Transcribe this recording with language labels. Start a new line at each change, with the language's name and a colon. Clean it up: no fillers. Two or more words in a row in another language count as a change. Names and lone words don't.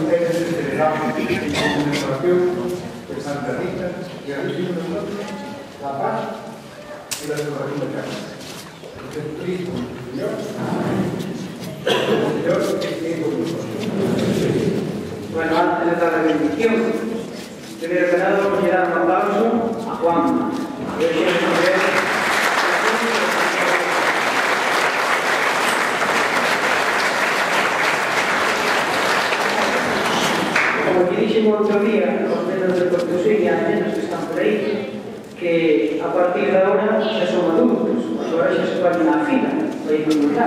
Spanish: ustedes que celebramos en conmemoración de Santa Rita y a nosotros la paz y la salvación de casa. Jesucristo, Señor, Señor, que es con nosotros. Bueno, antes de dar la bendición, primero que nada vamos a dar un aplauso a Juan.
Galician: Como que dixemos outro día, os nenos de Portosí e as nenas que están por aí, que a partir de agora xa son adultos, agora xa se ponen na fila para ir no lugar.